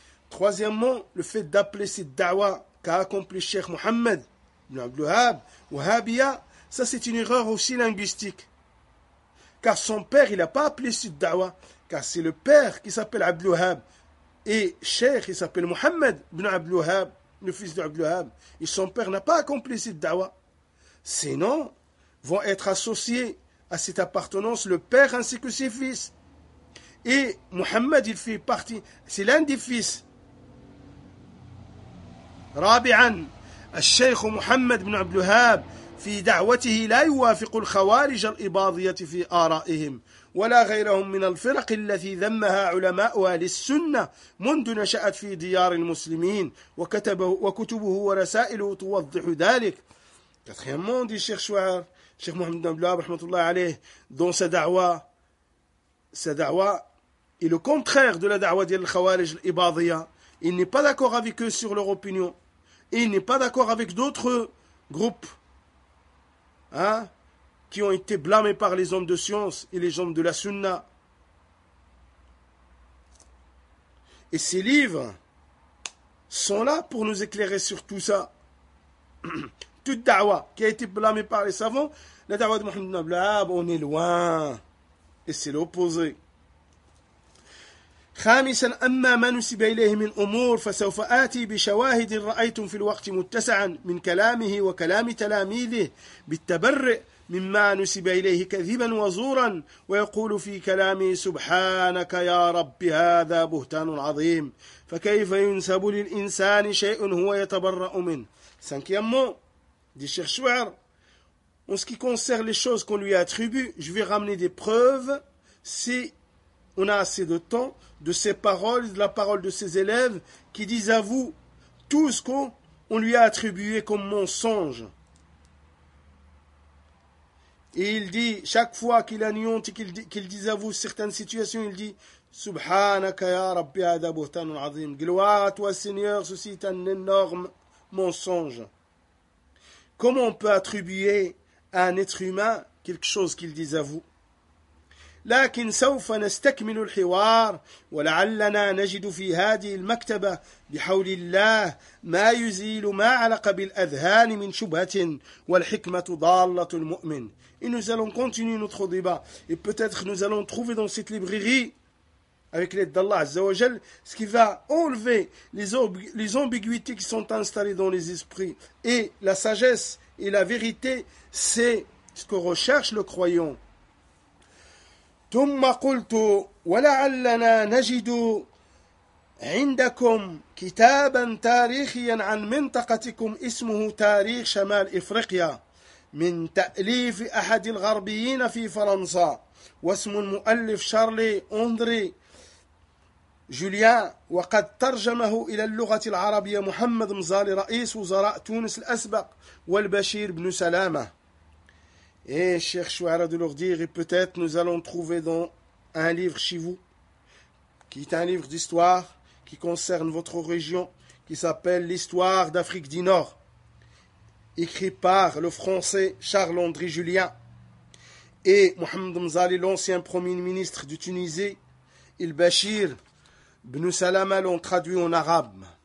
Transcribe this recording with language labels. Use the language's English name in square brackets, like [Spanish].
[French] Troisièmement, le fait d'appeler cette da'wa qu'a accompli Cheikh Mohammed ibn Abd al-Wahhab, Wahhabia, ça c'est une erreur aussi linguistique. Car son père, il n'a pas appelé cette da'wa. Car c'est le père qui s'appelle Abd al-Wahhab et Cheikh, il s'appelle Mohammed ibn Abd al-Wahhab, le fils d'Abd al-Wahhab. Et son père n'a pas accompli cette da'wa. Ses noms vont être associés à cette appartenance, le père ainsi que ses fils. Et Mohammed, il fait partie, c'est l'un des fils. [Arabic] Rabi'an, Cheikh Mohammed ibn Abd al-Wahhab, في دعوته لا يوافق الخوارج الإباضية في آرائهم ولا غيرهم من الفرق التي ذمها علماؤها للسنة منذ نشأت في ديار المسلمين وكتبه ورسائله توضح ذلك. [French] Quatrièmement, dit Cheikh Chouar, Cheikh Mohamed ibn Abd al-Wahhab, rahmatullah alayh, dans sa da'wa est le contraire de la da'wa de l'Khawarij al-Ibadiyya. Il n'est pas d'accord avec eux sur leur opinion. Il n'est pas d'accord avec d'autres groupes qui ont été blâmés par les hommes de science et les hommes de la sunna. Et ces livres sont là pour nous éclairer sur tout ça. Toute da'wa qui a été blâmée par les savants, la da'wa de Mohammed ibn Abd al-Wahhab, on est loin. Et c'est l'opposé. [Arabic] خامسا أما ما نسب إليه من أمور فسوف آتي بشواهد رأيتم في الوقت متسعا من كلامه وكلام تلاميذه بالتبرئ مما نسب إليه كذبا وزورا، ويقول في كلامه سبحانك يا رب هذا بهتان عظيم، فكيف ينسب للإنسان شيء هو يتبرأ منه. سانكيامو دي الشيخ شوعر، [French] en ce qui concerne les choses qu'on lui attribue, je vais ramener des preuves si on a assez de temps, de ses paroles, de la parole de ses élèves, qui disent à vous tout ce qu'on lui a attribué comme mensonge. Et il dit, chaque fois qu'il anéantit, qu'il dit à vous certaines situations, il dit, [Arabic] سبحانك يا ربي هذا بهتان عظيم [French] gloire à toi seigneur ceci est un énorme mensonge. Comment on peut attribuer à un être humain quelque chose qu'il dise à vous? [Arabic] لكن سوف نستكمل الحوار ولعلنا نجد في هذه المكتبة بحول الله ما يزيل ما علق بالأذهان من شبهة والحكمة ضالة المؤمن. [French] Et nous allons continuer notre débat. Et peut-être nous allons trouver dans cette librairie, avec l'aide d'Allah Azza wa Jal, ce qui va enlever les ambiguïtés qui sont installées dans les esprits. Et la sagesse et la vérité, c'est ce que recherche le croyant. [Arabic] ثم قلت ولعلنا نجد عندكم كتابا تاريخيا عن منطقتكم اسمه تاريخ شمال إفريقيا من تأليف أحد الغربيين في فرنسا واسم المؤلف شارلي أندري جوليان وقد ترجمه إلى اللغة العربية محمد مزالي رئيس وزراء تونس الأسبق والبشير بن سلامة. [French] Et cher Chouara de leur dire, et peut-être nous allons trouver dans un livre chez vous, qui est un livre d'histoire, qui concerne votre région, qui s'appelle l'Histoire d'Afrique du Nord, écrit par le français Charles-André Julien et Mohamed Mzali, l'ancien premier ministre de Tunisie, il Bachir, Ibn Salama l'ont traduit en arabe.